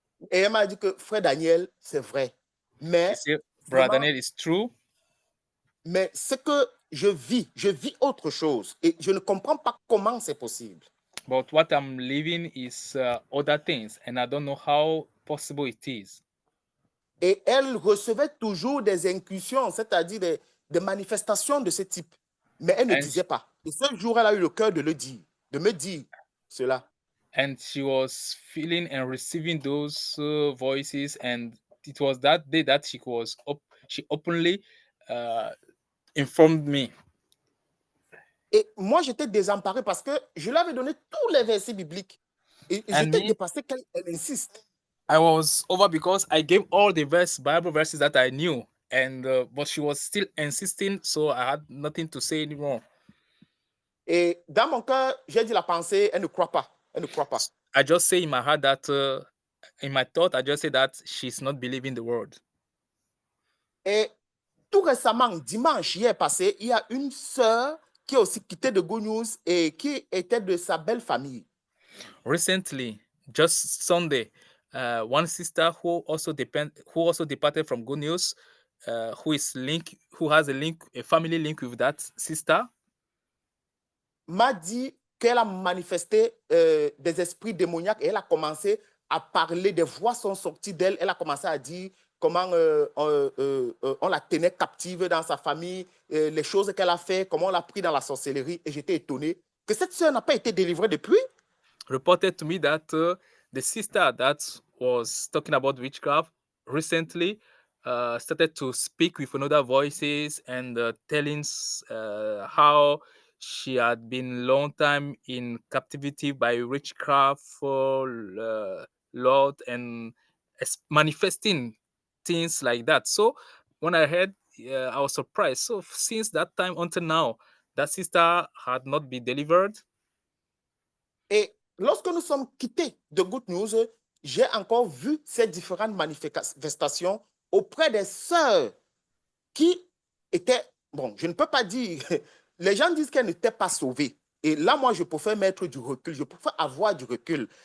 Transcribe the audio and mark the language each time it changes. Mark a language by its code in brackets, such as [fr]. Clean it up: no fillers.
[fr] Et elle m'a dit que frère Daniel, c'est vrai. Mais, [en] She said, Brother Daniel, it's true, [fr] mais ce que je vis autre chose. Et je ne comprends pas comment c'est possible. [en] but what I'm living is other things, and I don't know how possible it is. [fr] Et elle recevait toujours des incursions, c'est-à-dire des manifestations de ce type. Mais elle ne [en] And [fr] disait pas. Et ce jour, elle a eu le cœur de le dire, de me dire cela. [en] And she was feeling and receiving those voices, and it was that day that she openly informed me. [fr] Et moi, j'étais désemparé parce que je lui avais donné tous les versets bibliques. Et [en] And [fr] j'étais [en] me, [fr] dépassé qu'elle insiste. [en] I was over because I gave all the Bible verses that I knew, and but she was still insisting, so I had nothing to say anymore. [fr] Et dans mon cœur, j'ai dit la pensée, elle ne croit pas. Elle ne croit pas. [en] I just say in my heart that, in my thought, I just say that she's not believing the word. [fr] Et tout récemment, dimanche, hier passé, il y a une sœur qui a aussi quitté de Good News et qui était de sa belle famille. [en] Recently, just Sunday, one sister who also departed from Good News, who has a family link with that sister, [fr] m'a dit qu'elle a manifesté des esprits démoniaques et elle a commencé à parler, des voix sont sorties d'elle, elle a commencé à dire comment on la tenait captive dans sa famille les choses qu'elle a fait, comment on l'a pris dans la sorcellerie, et j'étais étonné que cette sœur n'a pas été délivrée depuis. [en] Reported to me that the sister that was talking about witchcraft recently started to speak with another voices and telling how she had been long time in captivity by witchcraft for Lord and manifesting things like that. So when I heard, I was surprised. So since that time until now, that sister had not been delivered. [fr] Et lorsque nous sommes quittés de Good News, j'ai encore vu ces différentes manifestations auprès des sœurs qui étaient, bon, je ne peux pas dire, les gens disent qu'elles n'étaient pas sauvées. Et là, moi, je préfère mettre du recul, je préfère avoir du recul.